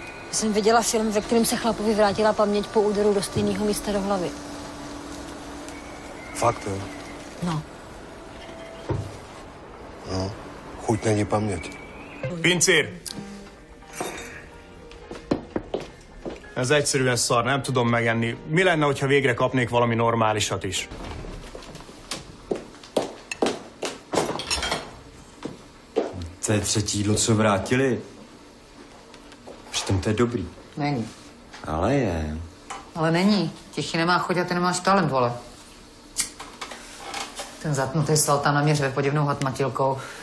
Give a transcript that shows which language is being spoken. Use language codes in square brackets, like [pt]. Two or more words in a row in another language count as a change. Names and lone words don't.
[cs] Jsem viděla film, ve kterém se chlapovi vrátila paměť po úderu do stejného místa do hlavy. Fakt, jo? No. No, chuť není paměť. [hu] Pincér! Ez egyszerűen szar, nem tudom megenni. Mi lenne, hogyha végre kapnék valami normálisat is? [cs] To je třetí jídlo, co vrátili. Přitom to je dobrý. Není. Ale je. Ale není. Tichý nemá chuť a ty nemáš talent, vole. Ten zatnutý sval tam na mě řve podivnou hatmatilkou.